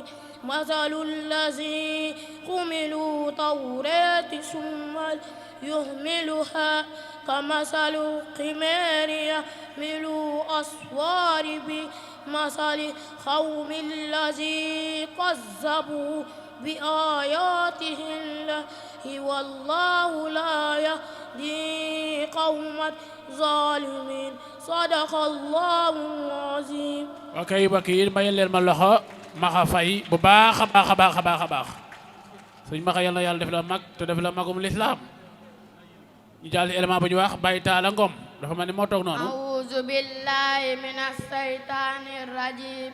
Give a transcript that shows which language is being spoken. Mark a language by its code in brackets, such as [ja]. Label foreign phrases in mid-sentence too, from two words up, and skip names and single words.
[ar] مثل الذين حملوا التوراة ثم يحملوها كمثل الحمار يحمل أسفار بمثل قوم الذين كذبوا بآياته الله والله لا يهدي قوم الظالمين. صدق الله العظيم. [wo] ok mbokk yi mayal leen ma loxo Maxa Fay bu baax a baax a baax a baax a baax suñ Maxa yal na yàlla def la mag te def la magum lislaam. ñu jàll élément bu ñu wax Baye Talla Ngom dafa mel ni moo toog noonu. [ar] أعوذ بالله من الشيطان الرجيم.